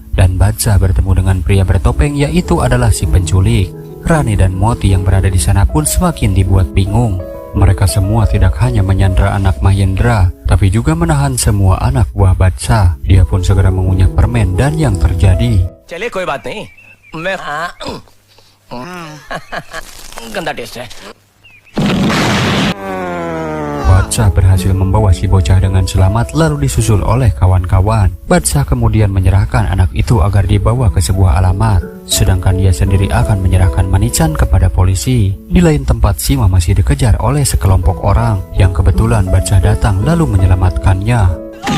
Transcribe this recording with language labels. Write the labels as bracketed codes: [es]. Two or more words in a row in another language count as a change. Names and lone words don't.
[id] Dan Badshah bertemu dengan pria bertopeng, yaitu adalah si penculik. Rani dan Moti yang berada di sana pun semakin dibuat bingung. Mereka semua tidak hanya menyandra anak Mahendra, tapi juga menahan semua anak buah Badshah. Dia pun segera mengunyah permen dan yang terjadi. [hi] चलिए कोई बात नहीं, मैं गंदा टेस्ट है। [id] Badshah berhasil membawa si bocah dengan selamat lalu disusul oleh kawan-kawan. Badshah kemudian menyerahkan anak itu agar dibawa ke sebuah alamat, sedangkan dia sendiri akan menyerahkan Manichan kepada polisi. Di lain tempat, Sima masih dikejar oleh sekelompok orang yang kebetulan Badshah datang lalu menyelamatkannya.